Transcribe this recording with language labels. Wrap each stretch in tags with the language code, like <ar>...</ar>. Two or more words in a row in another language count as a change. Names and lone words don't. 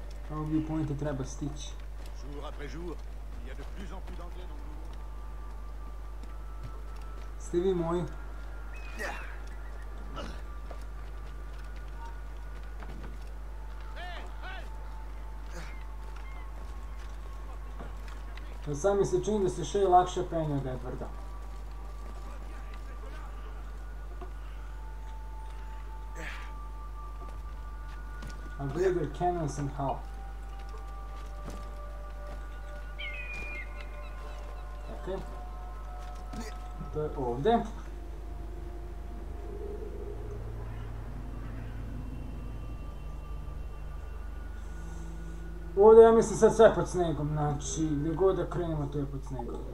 <bs>Ovo viewpointe treba stići.</bs> <fr>Jour après jour, il y a de plus en plus d'anglais dans le monde.</fr> <bs>Ste vi moji? Sad mi se čini da se Shay lakše penje od Edwarda.</bs> <en>Upgrade cannons and help.</en> <bs>Čekaj. To je ovdje. Ovdje ja mislim sad sve pod snegom, znači gdje god da krenemo to je pod snegom.</bs>